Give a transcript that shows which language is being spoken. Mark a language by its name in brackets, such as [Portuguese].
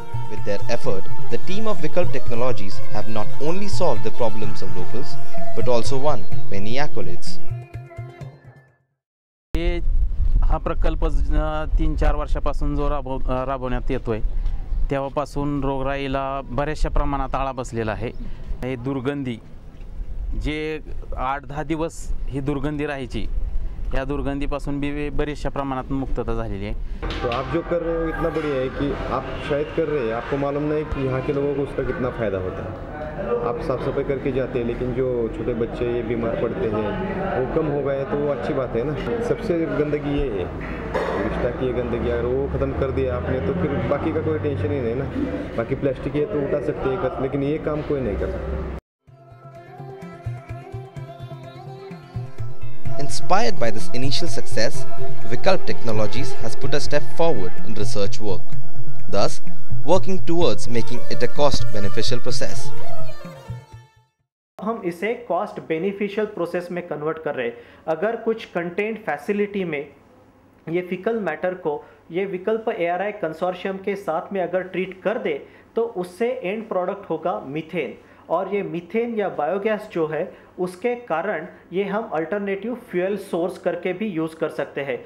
[English] With their effort, the team of Vikalp Technologies have not only solved the problems of locals, but also won many accolades. [Marathi] हा प्रकल्प 3-4 वर्षापासून जो राबवण्यात येतोय तेव्हापासून रोगराईला बऱ्याचशा प्रमाणात आळा बसलेला आहे। हे दुर्गंधी जे 8-10 दिवस ही दुर्गंधी राहायची, या दुर्गंधीपासून भी बरीचशा प्रमाणात मुक्तता झालेली आहे। [Hindi] तो आप जो कर रहे हो इतना बढ़िया है कि आप शायद कर रहे हैं, आपको मालूम नहीं कि यहाँ के लोगों को उसका कितना फ़ायदा होता है। आप साफ़ सफाई करके जाते हैं, लेकिन जो छोटे बच्चे ये बीमार पड़ते हैं वो कम हो गए तो वो अच्छी बात है ना। सबसे गंदगी ये है, विष्ठा की गंदगी, अगर वो ख़त्म कर दिया आपने तो फिर बाकी का कोई टेंशन ही नहीं ना। बाकी प्लास्टिक है तो उठा सकते हैं, लेकिन ये काम कोई नहीं कर सकता। [English] Inspired by this initial success, Vikalp Technologies has put a step forward in research work, thus working towards making it a cost beneficial process. [Hindi] हम इसे कॉस्ट बेनिफिशियल प्रोसेस में कन्वर्ट कर रहे हैं। अगर कुछ कंटेंट फैसिलिटी में ये फिकल मैटर को ये विकल्प ARI कंसोर्शियम के साथ में अगर ट्रीट कर दे तो उससे एंड प्रोडक्ट होगा मीथेन। और ये मीथेन या बायोगैस जो है उसके कारण ये हम अल्टरनेटिव फ्यूल सोर्स करके भी यूज़ कर सकते हैं।